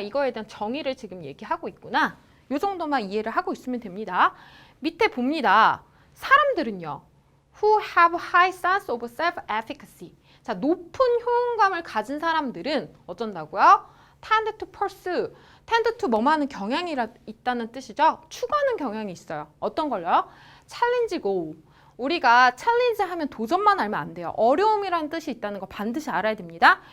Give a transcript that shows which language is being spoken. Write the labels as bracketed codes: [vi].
[ko] 이거에 대한 정의를 지금 얘기하고 있구나. 이 정도만 이해를 하고 있으면 됩니다. 밑에 봅니다. 사람들은요. [en] Who have high sense of self-efficacy. [ko] 자, 높은 효능감을 가진 사람들은 어쩐다고요? [en] Tend to pursue. Tend to [ko] 뭐하는 경향이 있다는 뜻이죠. 추구하는 경향이 있어요. 어떤 걸요? [en] Challenge goal. [ko] 우리가 챌린지 하면 도전만 알면 안 돼요. 어려움이라는 뜻이 있다는 거 반드시 알아야 됩니다.